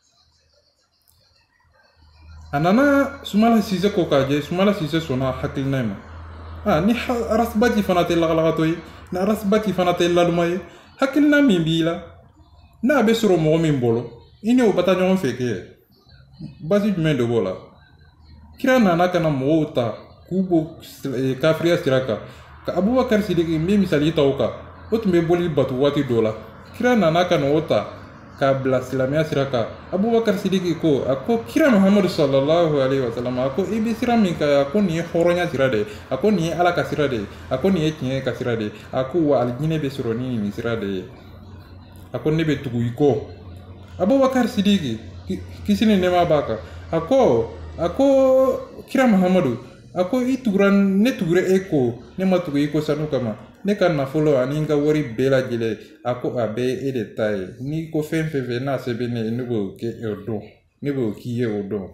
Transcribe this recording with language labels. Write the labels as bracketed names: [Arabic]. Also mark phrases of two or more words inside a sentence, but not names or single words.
[Bambara] A nana Sumala Sise ko k'a jɛ Sumala Sise sɔnna hakilina in ma ni Rasbachi fana tɛ lagalagatɔ ye ni Rasbachi fana tɛ laluma ye hakilina min b'i la n'a bɛ sɔrɔ mɔgɔ min bolo i n'o bɛ taa ɲɔgɔn fɛ kɛ basi jumɛn de b'o la. Kira nana ka na mɔgɔw ta k'u bɔ kafiriya sira kan ka Abubakar Sidiki n bɛ misali ta o kan o tun bɛ boli bato waati dɔw la kira nana ka na o ta k'a bila silamɛya sira kan Abubakar Sidiki ko a ko kira Muhammadu [Arabic] صلى الله عليه وسلم [Bambara] a ko i bɛ sira min kan a ko nin ye hɔrɔnya sira de ye a ko nin ye Ala ka sira de ye a ko nin ye tiɲɛ ka sira de ye a ko wa alijinɛ bɛ sɔrɔ ni nin sira de ye a ko ne bɛ tugu i kɔ. Abubakar Sidiki kisi ni nɛɛma b'a kan a ko kira Muhammadu a ko ne tugura e ko ne ma tugu i ko sanu kama ne ka nafolo ani n ka wari bɛɛ lajɛlen a ko a bɛɛ e de ta ye n'i ko fɛn fɛn n'a sɛbɛn ne ye ne b'o kɛ o dɔn ne b'o k'i ye o dɔn.